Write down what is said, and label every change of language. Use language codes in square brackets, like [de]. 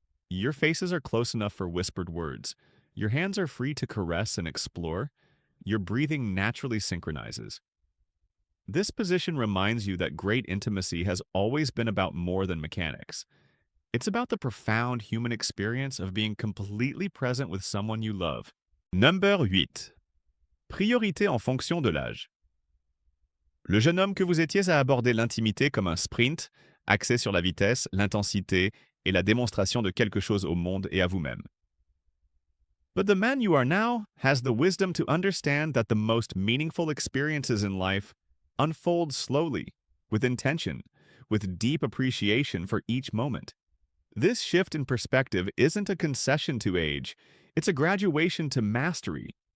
[en] Your faces are close enough for whispered words. Your hands are free to caress and explore. Your breathing naturally synchronizes. This position reminds you that great intimacy has always been about more than mechanics. It's about the profound human experience of being completely present with someone you love. Number 8. [fr] Priorité en fonction de l'âge. Le jeune homme que vous étiez a abordé l'intimité comme un sprint, axé sur la vitesse, l'intensité et la démonstration de quelque chose au monde et à vous-même. [en] But the man you are now has the wisdom to understand that the most meaningful experiences in life unfold slowly, with intention, with deep appreciation for each moment. This shift in perspective isn't a concession to age, it's a graduation to mastery.